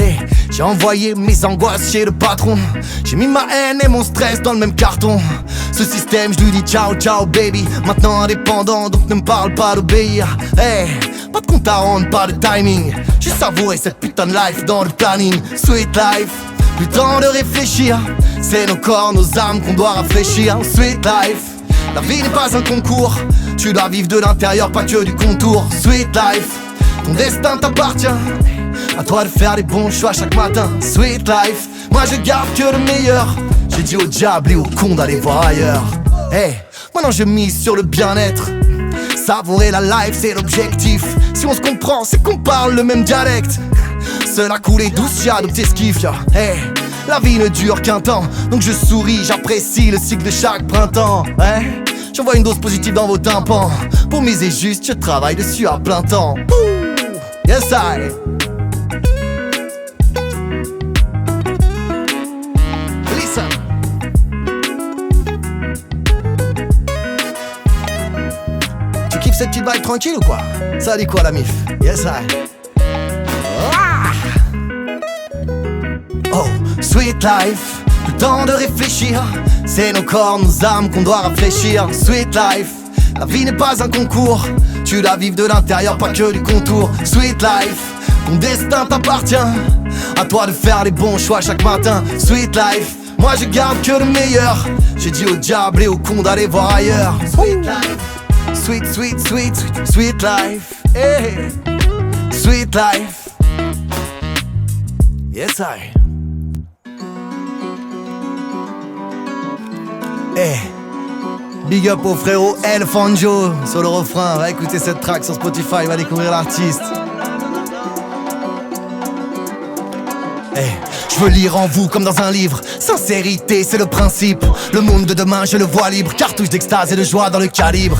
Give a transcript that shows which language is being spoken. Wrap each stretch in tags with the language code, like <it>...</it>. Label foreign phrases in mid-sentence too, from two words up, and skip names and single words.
<fr>J'ai envoyé mes angoisses chez le patron. J'ai mis ma haine et mon stress dans le même carton. Ce système, je lui dis</fr> <it>ciao ciao</it> <fr>baby. Maintenant indépendant, donc ne me parle pas d'obéir. Pas de compte à rendre, pas de timing. J'ai savouré cette putain de life dans le planning.</fr> <en>Sweet life,</en> <fr>plus le temps de réfléchir. C'est nos corps, nos âmes qu'on doit réfléchir.</fr> <en>Sweet life,</en> <fr>la vie n'est pas un concours. Tu dois vivre de l'intérieur, pas que du contour.</fr> <en>Sweet life,</en> <fr>ton destin t'appartient. À toi de faire les bons choix chaque matin.</fr> <en>Sweet life,</en> <fr>moi je garde que le meilleur. J'ai dit au diable et au con d'aller voir ailleurs. Maintenant je mise sur le bien-être. Savourer la life c'est l'objectif. Si on se comprend c'est qu'on parle le même dialecte. Seul à couler douce, j'ai adopté ce kiff, yeah. La vie ne dure qu'un temps. Donc je souris, j'apprécie le cycle de chaque printemps. J'envoie une dose positive dans vos tympans. Pour miser juste, je travaille dessus à plein temps. Ouh,</fr> <en>yes I. Listen.</en> <fr>Tu kiffes cette petite vibe tranquille ou quoi? Ça dit quoi la mif?</fr> <en>Yes I. Oh, sweet life,</en> <fr>plus le temps de réfléchir. C'est nos corps, nos âmes qu'on doit réfléchir.</fr> <en>Sweet life,</en> <fr>La vie n'est pas un concours, tu la vives de l'intérieur, pas que du contour.</fr> <en>Sweet life,</en> <fr>ton destin t'appartient, à toi de faire les bons choix chaque matin.</fr> <en>Sweet life,</en> <fr>moi je garde que le meilleur. J'ai dit au diable et au con d'aller voir ailleurs.</fr> <en>Sweet life, sweet, sweet, sweet, sweet, sweet life, hey. Sweet life, yes I. Hey. Big up</en> <fr>au frérot El Fanjo sur le refrain. Va écouter cette track sur Spotify, va découvrir l'artiste. Hey. Je veux lire en vous comme dans un livre. Sincérité, c'est le principe. Le monde de demain, je le vois libre. Cartouche d'extase et de joie dans le calibre.</fr>